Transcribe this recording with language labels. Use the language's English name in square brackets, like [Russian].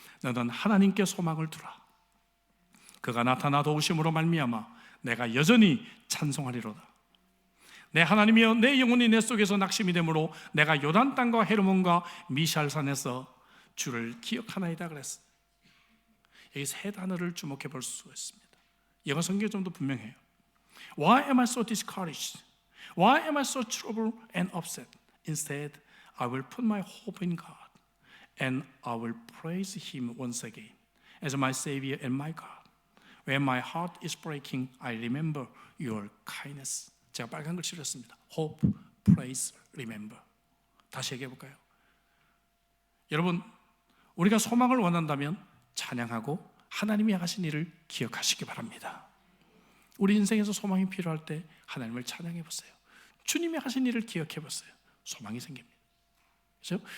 [Korean] 너는 하나님께 소망을 두라. 그가 나타나 도우심으로 말미암아 내가 여전히 찬송하리로다. 내 하나님이여 내 영혼이 내 속에서 낙심이 되므로 내가 요단 땅과 헤르몬과 미샬산에서 주를 기억하나이다 그랬어요. 여기 세 단어를 주목해 볼 수가 있습니다. 영어 성경에 좀 더 분명해요. [English] Why am I so discouraged? Why am I so troubled and upset? Instead, I will put my hope in God and I will praise Him once again as my Savior and my God. When my heart is breaking, I remember your kindness. [Korean] 제가 빨간 글씨로 했습니다. [English] Hope, praise, remember. [Korean] 다시 얘기해 볼까요? 여러분, 우리가 소망을 원한다면 찬양하고 하나님이 하신 일을 기억하시기 바랍니다. 우리 인생에서 소망이 필요할 때 하나님을 찬양해 보세요. 주님이 하신 일을 기억해 보세요. 소망이 생깁니다. 그렇죠?